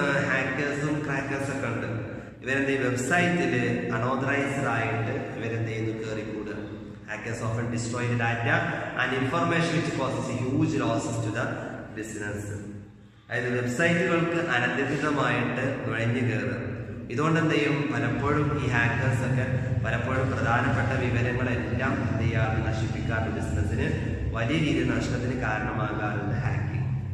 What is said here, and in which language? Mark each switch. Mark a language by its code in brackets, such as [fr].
[ml] ഹാക്കേഴ്സും ക്രാക്കേഴ്സും ഒക്കെ ഉണ്ട്. ഇവരെന്ത് വെബ്സൈറ്റിൽ അൺഓതറൈസ്ഡ് ആയിട്ട് ഇവരെന്ത് ചെയ്യുന്നു കയറിക്കൂടുക. [en] Hackers often destroy the data and information which causes huge losses to the business. [ml] അതായത് വെബ്സൈറ്റുകൾക്ക് അനധികൃതമായിട്ട് നുഴഞ്ഞു കയറുക. ഇതുകൊണ്ട് എന്ത് ചെയ്യും, പലപ്പോഴും ഈ ഹാക്കേഴ്സ് ഒക്കെ പലപ്പോഴും പ്രധാനപ്പെട്ട വിവരങ്ങളെല്ലാം എന്ത് ചെയ്യാറ് നശിപ്പിക്കാറുണ്ട്. ബിസിനസ്സിന് വലിയ രീതിയിൽ നഷ്ടത്തിന് കാരണമാകാറുണ്ട് ഹാക്കിംഗ്.